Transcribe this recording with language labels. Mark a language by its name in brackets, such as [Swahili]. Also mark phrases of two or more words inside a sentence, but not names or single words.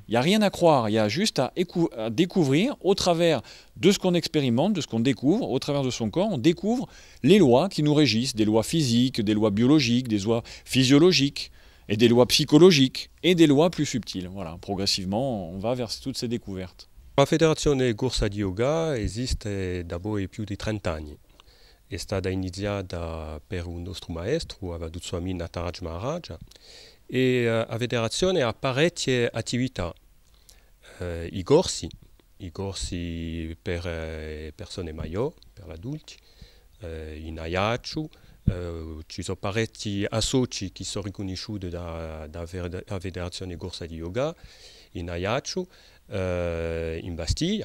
[French] Il n'y a rien à croire, il y a juste à découvrir au travers de ce qu'on expérimente, de ce qu'on découvre, au travers de son corps, on découvre les lois qui nous régissent, des lois physiques, des lois biologiques, des lois physiologiques, et des lois psychologiques, et des lois plus subtiles. Voilà, progressivement, on va vers toutes ces découvertes. [Italian] La Federazione Corsa di Yoga esiste da più di 30 anni. È stata iniziata per un nostro maestro, Avadhoot Swami Nataraj Maharaj, e la federazione ha parecchie attività. I corsi per persone maggiori, per adulti, in Ajaccio, ci sono parecchi associ che sono riconosciuti dalla Federazione Corsa di Yoga, in Ajaccio, in Bastiglia.